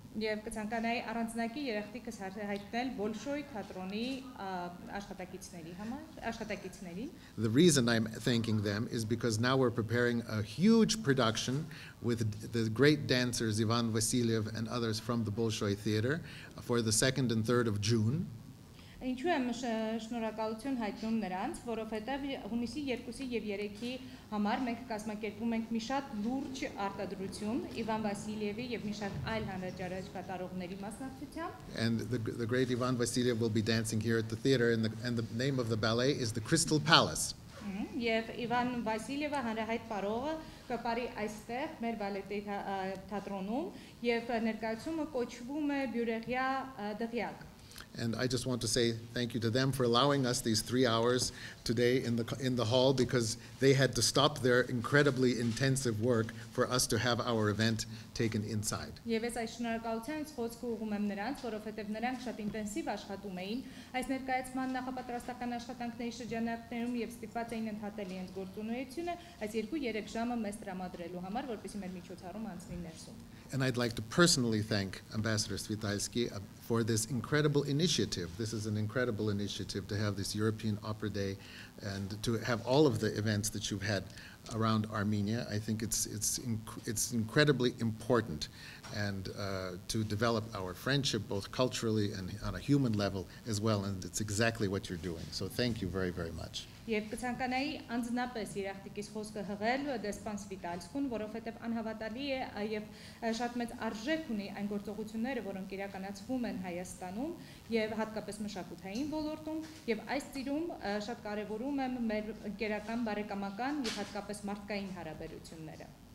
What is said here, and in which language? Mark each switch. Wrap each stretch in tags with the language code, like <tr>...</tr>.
<en>The reason I'm thanking them is because now we're preparing a huge production with the great dancers Ivan Vasilyev and others from the Bolshoi Theater for the 2nd and 3rd of June.</en> <hy>Ինչու եմ շնորհակալություն հայտնում նրանց, որովհետև հունիսի 2-ի եւ 3-ի համար մենք կազմակերպում ենք մի շատ լուրջ արտադրություն Իվան Վասիլիևի եւ մի շատ այլ հանրաճարակ կատարողների մասնակցությամբ.</hy> <en>And the great Ivan Vasiliev will be dancing here at the theater, and the name of the ballet is the Crystal Palace.</en> <hy>Եվ Իվան Վասիլիևը հանրահայտ պարողը կպարի այստեղ մեր բալետի թատրոնում եւ ներկայացումը կոչվում է Բյուրեղյա դղյակ.</hy> <en>And I just want to say thank you to them for allowing us these 3 hours today in the hall, because they had to stop their incredibly intensive work for us to have our event taken inside.</en> <hy>Եվ ես այս շնորհակալությանից խոսքը ուղղում եմ նրանց, որովհետև նրանք շատ ինտենսիվ աշխատում էին այս ներկայացման նախապատրաստական աշխատանքների շրջանակներում եւ ստիպված էին ընդհատել իրենց գործունեությունը այս 2-3 ժամը մեզ տրամադրելու համար, որպեսզի մեր միջոցառումը անցնի ներսում.</hy> <en>And I'd like to personally thank Ambassador Svitaysky for this incredible initiative. This is an incredible initiative to have this European Opera Day and to have all of the events that you've had around Armenia. I think it's incredibly important, and to develop our friendship both culturally and on a human level as well, and it's exactly what you're doing. So thank you very, very much.</en> <hy>Եվ կցանկանայի անձնապես երախտիկիս խոսքը հղել դեսպան Սվիտալսկուն, որովհետև անհավատալի է եւ շատ մեծ արժեք ունի այն գործողությունները, որոնք իրականացվում են Հայաստանում եւ հատկապես մշակութային ոլորտում, եւ այս ծիրում շատ կարեւորում եմ մեր ընկերական, բարեկամական եւ հատկապես մարդկային հարաբերությունները.</hy>